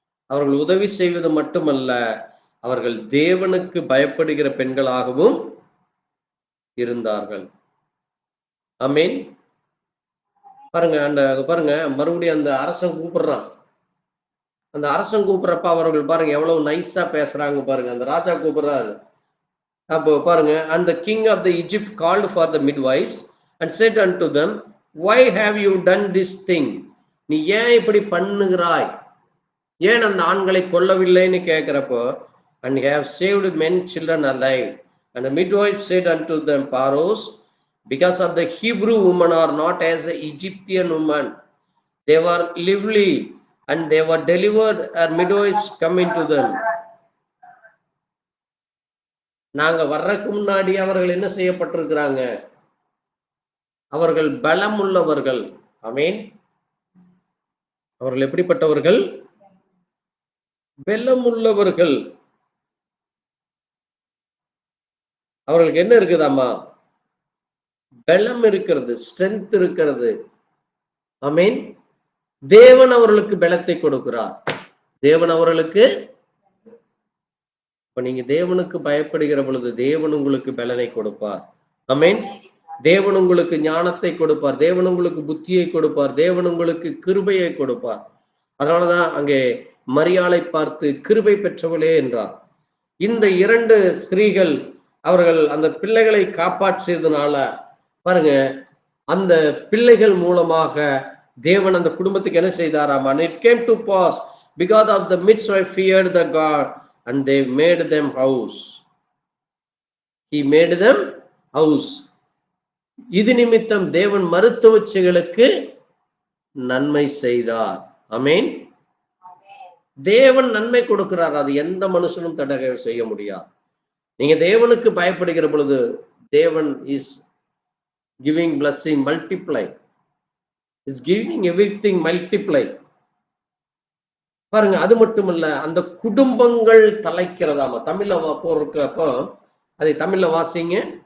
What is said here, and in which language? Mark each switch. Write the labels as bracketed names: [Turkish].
[Tamil] அவர்கள் உதவி செய்வது மட்டுமல்ல, அவர்கள் தேவனுக்கு பயப்படுகிற பெண்களாகவும் இருந்தார்கள். ஆமென். பாருங்க மறுபடியும் அந்த அரசன் கூப்பிடுறான். அந்த அரசன் கூப்பிடுறப்ப அவர்கள் பாருங்க எவ்வளவு நைஸா பேசுறாங்க பாருங்க. அந்த ராஜா கூப்பிடுறாரு. அப்போ பாருங்க, [English] and the king of the Egypt called for the midwives and said unto them, why have you done this thing? [Tamil] நீ ஏன் இப்படி பண்ணுகிறாய்? ஏன் அந்த ஆண்களை கொல்லவில்லைன்னு கேட்கிறப்போ, [English] and have saved men children alive. And the midwives said unto them, Pharaohs, because of the Hebrew women are not as the Egyptian women. They were lively and they were delivered, and midwives come into them. [Tamil] நாங்க வர்றதுக்கு முன்னாடி அவர்கள் என்ன செய்யப்பட்டிருக்கிறாங்க? அவர்கள் பலம் உள்ளவர்கள். ஆமென். அவர்கள் எப்படிப்பட்டவர்கள்? பலம் உள்ளவர்கள். அவர்களுக்கு என்ன இருக்குதாமா? பலம் இருக்கிறது, ஸ்ட்ரென்த் இருக்கிறது. ஆமென். தேவன் அவர்களுக்கு பலத்தை கொடுக்கிறார். தேவன் அவர்களுக்கு, இப்ப நீங்க தேவனுக்கு பயப்படுகிற பொழுது தேவன் உங்களுக்கு பலனை கொடுப்பார். ஆமென். தேவன் உங்களுக்கு ஞானத்தை கொடுப்பார், தேவன் உங்களுக்கு புத்தியை கொடுப்பார், தேவன் உங்களுக்கு கிருபையை கொடுப்பார். அதனாலதான் அங்கே மரியாளை பார்த்து கிருபை பெற்றவளே என்றார். இந்த 2 ஸ்திரீகள் அவர்கள் அந்த பிள்ளைகளை காப்பாற்றியதுனால பாருங்க, அந்த பிள்ளைகள் மூலமாக தேவன் அந்த குடும்பத்துக்கு என்ன செய்தாராம்? [English] And it came to pass because of the midwife feared the God and they made them house. He made them house. [Tamil] இது நிமித்தம் தேவன் மருத்துவச்சிகளுக்கு நன்மை செய்தார். ஆமென். தேவன் நன்மை கொடுக்கிறார், அது எந்த மனுஷனும் தடை செய்ய முடியாது. நீங்க தேவனுக்கு பயப்படுகிற பொழுது தேவன் [English] is giving blessing multiply, is giving everything multiply. [Tamil] பாருங்க, அது மட்டுமல்ல, அந்த குடும்பங்கள் தலைக்கிறதாமா. தமிழ்ல போறப்போ அதை தமிழ்ல வாசிங்க.